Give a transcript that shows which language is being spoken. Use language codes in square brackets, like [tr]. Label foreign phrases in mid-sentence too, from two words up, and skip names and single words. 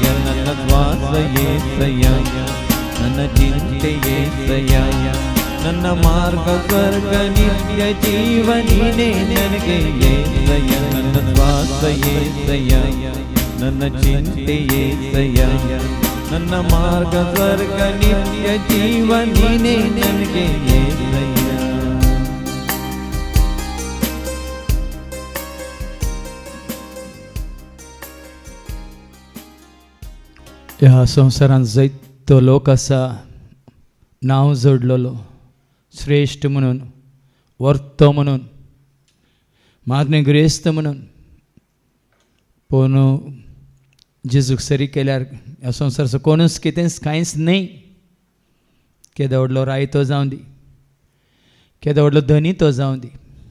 [kn] ನನ್ನ ಶ್ವಾಸ ಏಸಯ್ಯ, ನನ್ನ ಚಿಂತೆ ಏಸಯ್ಯ, ನನ್ನ ಮಾರ್ಗ ಸ್ವರ್ಗ ನಿತ್ಯ ಜೀವ ನೀನೇ ನನಗೆ ಏಸಯ್ಯ. ನನ್ನ ಶ್ವಾಸ ಏಸಯ್ಯ, ನನ್ನ ಚಿಂತೆ ಏಸಯ್ಯ ನನ್ನ ಮಾರ್ಗ ಸ್ವರ್ಗ ನಿತ್ಯ ಜೀವ ನೀನೇ ನನಗೆ ಏಸಯ್ಯ [kok] ह्या संवसारांत जायतो लोक आसा नांव जोडलेलो श्रेश्ठ म्हणून वर्तो म्हणून मागणे ग्रेस्त म्हणून पूण जेजूक सरी केल्यार ह्या संवसाराचो कोणूच कितेंच कांयच न्ही केदो व्हडलो रायतो जावं दी केदो व्हडलो धनी तो जावं दी